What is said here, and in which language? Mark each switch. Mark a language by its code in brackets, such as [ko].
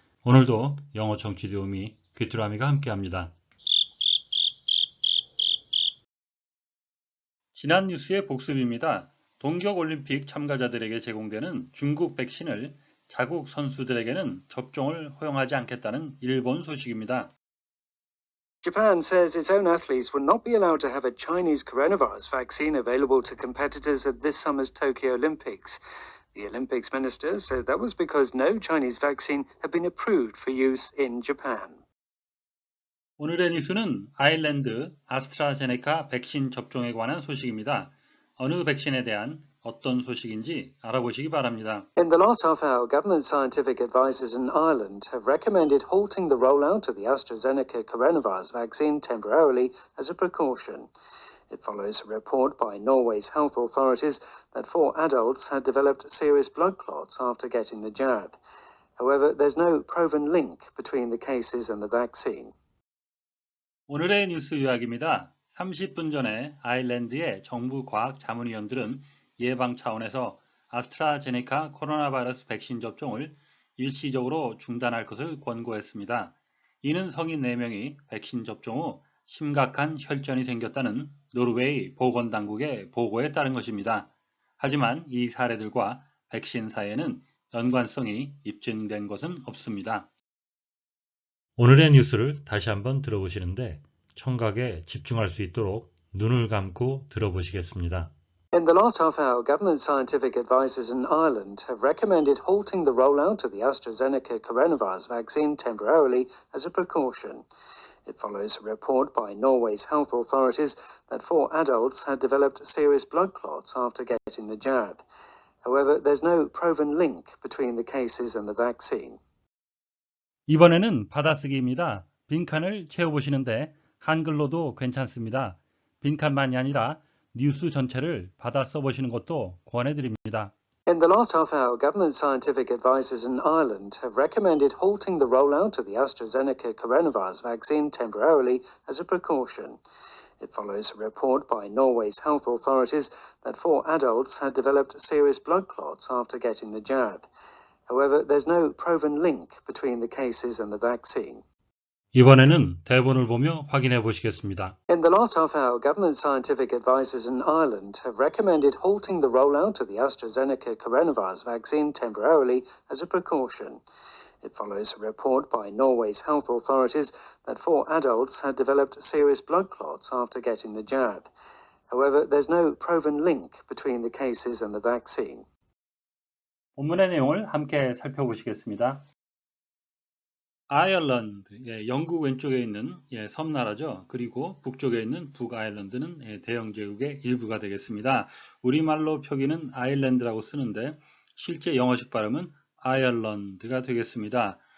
[ko] 오늘도 영어 청취 도우미 귀뚜라미가 함께합니다. 지난 뉴스의 복습입니다. 동계올림픽 참가자들에게 제공되는 중국 백신을 자국 선수들에게는 접종을 허용하지 않겠다는 일본 소식입니다. [en] Japan says its own athletes will not be allowed to have a Chinese coronavirus vaccine available to competitors at this summer's Tokyo Olympics. The Olympics minister said that was because no Chinese vaccine had been approved for use in Japan. [ko] 오늘의 뉴스는 아일랜드 아스트라제네카 백신 접종에 관한 소식입니다. 어느 백신에 대한 어떤 소식인지 알아보시기 바랍니다. [en] In the last half hour, government scientific advisors in Ireland have recommended halting the rollout of the AstraZeneca coronavirus vaccine temporarily as a precaution. It follows a report by Norway's health authorities that 4 adults had developed serious blood clots after getting the jab. However, there's no proven link between the cases and the vaccine. [ko] 오늘의 뉴스 요약입니다. 30분 전에 아일랜드의 정부 과학 자문위원들은 예방 차원에서 아스트라제네카 코로나 바이러스 백신 접종을 일시적으로 중단할 것을 권고했습니다. 이는 성인 4명이 백신 접종 후 심각한 혈전이 생겼다는 노르웨이 보건당국의 보고에 따른 것입니다. 하지만 이 사례들과 백신 사이에는 연관성이 입증된 것은 없습니다. 오늘의 뉴스를 다시 한번 들어보시는데 청각에 집중할 수 있도록 눈을 감고 들어보시겠습니다. [en] In the last half hour, government scientific advisors in Ireland have recommended halting the rollout of the AstraZeneca coronavirus vaccine temporarily as a precaution. It follows a report by Norway's health authorities that 4 adults had developed serious blood clots after getting the jab. However, there's no proven link between the cases and the vaccine. [ko] 이번에는 받아쓰기입니다. 빈칸을 채워보시는데 한글로도 괜찮습니다. 빈칸만이 아니라 뉴스 전체를 받아 써보시는 것도 권해드립니다. [en] In the last half hour, government scientific advisors in Ireland have recommended halting the rollout of the AstraZeneca coronavirus vaccine temporarily as a precaution. It follows a report by Norway's health authorities that 4 adults had developed serious blood clots after getting the jab. However, there's no proven link between the cases and the vaccine. [ko] 이번에는 대본을 보며 확인해 보시겠습니다. [en] In the last half hour, government scientific advisors in Ireland have recommended halting the rollout of the AstraZeneca coronavirus vaccine temporarily as a precaution. It follows a report by Norway's health authorities that 4 adults had developed serious blood clots after getting the jab. However, there's no proven link between the cases and the vaccine. [ko] 본문의 내용을 함께 살펴보시겠습니다. 아일랜드, 영국 왼쪽에 있는 섬나라죠. 그리고 북쪽에 있는 북아일랜드는 대영 제국의 일부가 되겠습니다. 우리말로 표기는 아일랜드라고 쓰는데 실제 영어식 발음은 아일랜드가 되겠습니다.